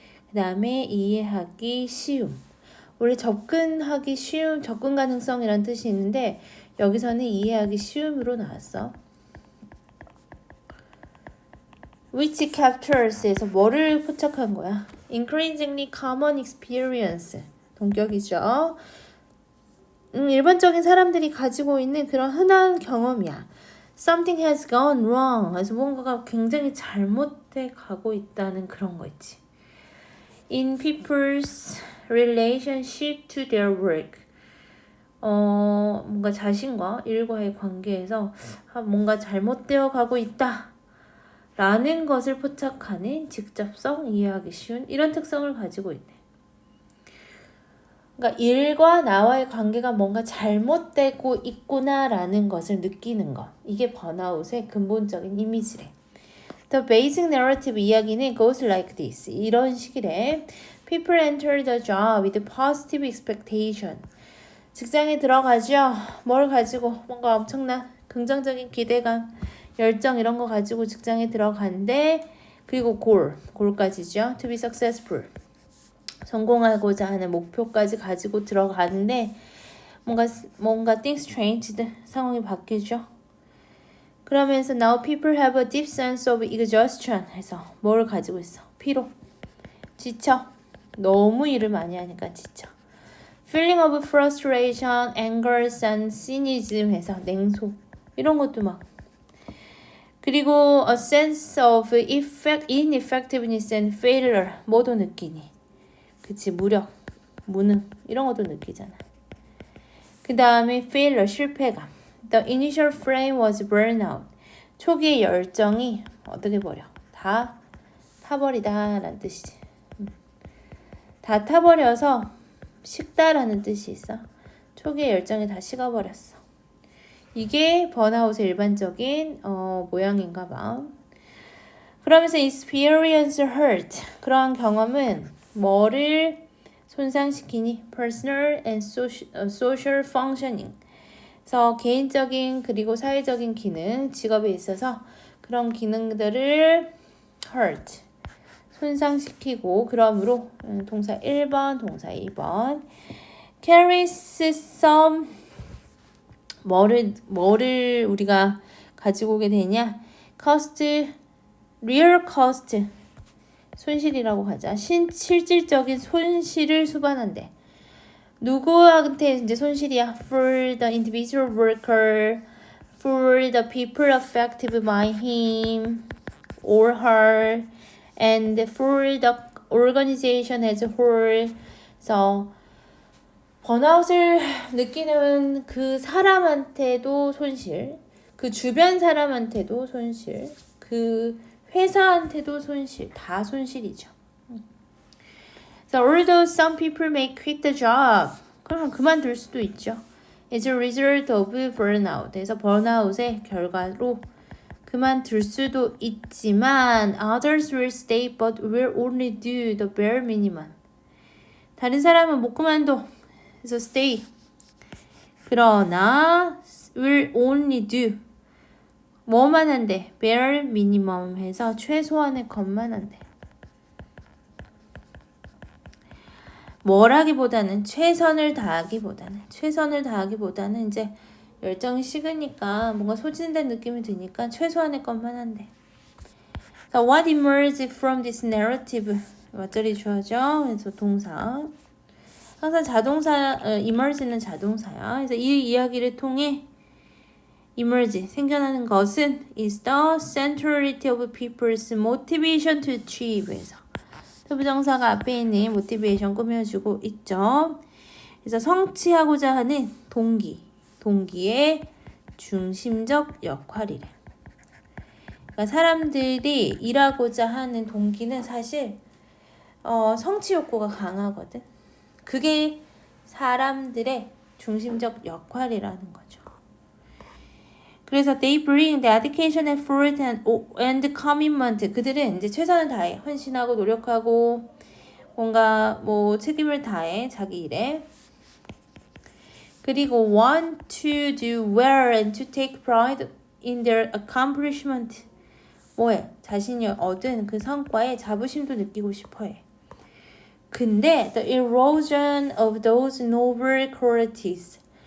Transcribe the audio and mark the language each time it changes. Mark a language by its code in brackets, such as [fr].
[ko] 그 다음에 이해하기 쉬움. 원래 접근하기 쉬움, 접근 가능성이란 뜻이 있는데 여기서는 이해하기 쉬움으로 나왔어. [en] which captures [ko] 에서 뭐를 포착한 거야? [en] increasingly common experience. [ko] 동격이죠. 일반적인 사람들이 가지고 있는 그런 흔한 경험이야. [en] Something has gone wrong. [ko] 그래서 뭔가가 굉장히 잘못돼 가고 있다는 그런 거 있지. [en] In people's relationship to their work. [ko] 뭔가 자신과 일과의 관계에서 뭔가 잘못되어 가고 있다. 라는 것을 포착하는 직접성, 이해하기 쉬운 이런 특성을 가지고 있네. 그러니까 일과 나와의 관계가 뭔가 잘못되고 있구나라는 것을 느끼는 것. 이게 번아웃의 근본적인 이미지래. [en] The basic narrative [ko] 이야기는 [en] goes like this. [ko] 이런 식이래. [en] People enter the job with positive expectation. [ko] 직장에 들어가죠. 뭘 가지고 뭔가 엄청난 긍정적인 기대감, 열정 이런 거 가지고 직장에 들어간대. 그리고 goal까지죠. [en] To be successful. [ko] 성공하고자 하는 목표까지 가지고 들어가는데 뭔가 [en] things changed. [ko] 상황이 바뀌죠. [en] 그러면서 now people have a deep sense of exhaustion [ko] 해서 뭘 가지고 있어? 피로. 지쳐. 너무 일을 많이 하니까 지쳐. [en] feeling of frustration, anger, and cynicism [ko] 해서 냉소. 이런 것도 막. [en] 그리고 a sense of ineffectiveness and failure [ko] 모두 느끼니. 그치, 무력, 무능 이런 것도 느끼잖아. 그 다음에 failure, 실패감. [en] The initial flame was burned out. [ko] 초기의 열정이 어떻게 버려? 다 타버리다 라는 뜻이지. 다 타버려서 식다라는 뜻이 있어. 초기의 열정이 다 식어버렸어. 이게 번아웃의 일반적인 모양인가 봐. [en] 그러면서 experience hurt. [ko] 그러한 경험은 뭐를 손상시키니? [en] personal and social functioning. [ko] 그래서 개인적인 그리고 사회적인 기능, 직업에 있어서 그런 기능들을 hurt, 손상시키고 그러므로 동사 1번, 동사 2번 [en] carries some [ko] 뭐를 우리가 가지고 오게 되냐? [en] cost, real cost [ko] 손실이라고 하자. 실질적인 손실을 수반한대. 누구한테 이제 손실이야? [en] For the individual worker, for the people affected by him or her, and for the organization as a whole. [ko] 그래서 번아웃을 느끼는 그 사람한테도 손실, 그 주변 사람한테도 손실, 그 회사한테도 손실, 다 손실이죠. [en] So although some people may quit the job, [ko] 그러면 그만둘 수도 있죠. [en] As a result of burnout. [ko] 그래서 번아웃의 결과로 그만둘 수도 있지만 [en] others will stay but will only do the bare minimum. [ko] 다른 사람은 못 그만둬. 그래서 stay. [en] 그러나 will only do. [ko] 뭐만 한대? [en] bare minimum [ko] 해서 최소한의 것만 한대. 뭐라기보다는 최선을 다하기보다는 이제 열정이 식으니까 뭔가 소진된 느낌이 드니까 최소한의 것만 한대. [en] So what emerged from this narrative? [ko] 왓절이 주어져. 그래서 동사. 항상 자동사, emerge는 자동사야. 그래서 이 이야기를 통해 [en] emerge, [ko] 생겨나는 것은 [en] is the centrality of people's motivation to achieve. [ko] 해서 부정사가 앞에 있는 motivation 꾸며주고 있죠. 그래서 성취하고자 하는 동기의 중심적 역할이래. 그러니까 사람들이 일하고자 하는 동기는 사실 성취 욕구가 강하거든. 그게 사람들의 중심적 역할이라는 거죠. [en] 그래서 they bring dedication, effort, and commitment. [ko] 그들은 이제 최선을 다해, 헌신하고 노력하고 뭔가 뭐 책임을 다해 자기 일에. [en] 그리고 want to do well and to take pride in their accomplishment. [ko] 뭐해? 자신이 얻은 그 성과에 자부심도 느끼고 싶어해. [en] 근데 the erosion of those noble qualities.